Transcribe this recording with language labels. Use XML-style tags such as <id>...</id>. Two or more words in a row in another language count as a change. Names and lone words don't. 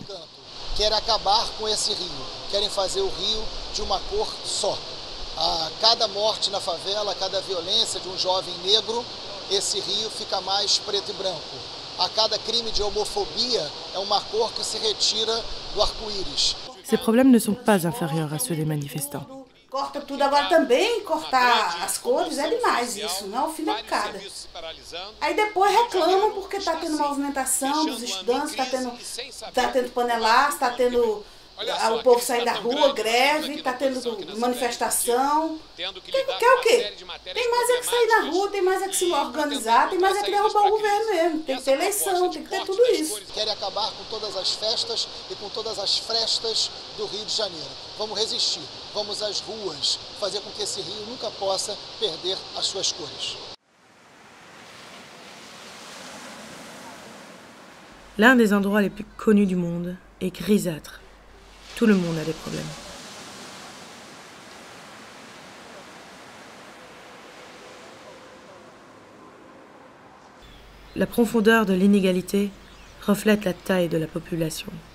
<pt>Querem acabar com esse rio, querem fazer o rio de uma cor só. A cada morte na favela, a cada violência de jovem negro, esse rio fica mais preto e branco. A cada crime de homofobia é uma cor que se retira do arco-íris.</pt> <fr>Ces problèmes ne sont pas inférieurs à ceux des manifestants.</fr> <pt>Corta tudo. Agora também cortar as cores é demais isso, não é o fim da picada. Aí depois reclamam porque está tendo movimentação dos estudantes, está tendo panelaço, está tendo o povo saindo da rua, greve, está tendo manifestação. Quer o quê? Tem mais é que sair na rua, tem mais é que se organizar, tem mais é que derrubar o governo mesmo. Tem que ter eleição, tem que ter tudo isso. Querem acabar com todas as festas e com todas as frestas do Rio de Janeiro. Vamos resistir, vamos às ruas, fazer com que esse rio nunca possa perder as suas cores.</pt> <fr>L'un des endroits les plus connus du monde est grisâtre. Tout le monde a des problèmes. La profondeur de l'inégalité reflète la taille de la population.</fr>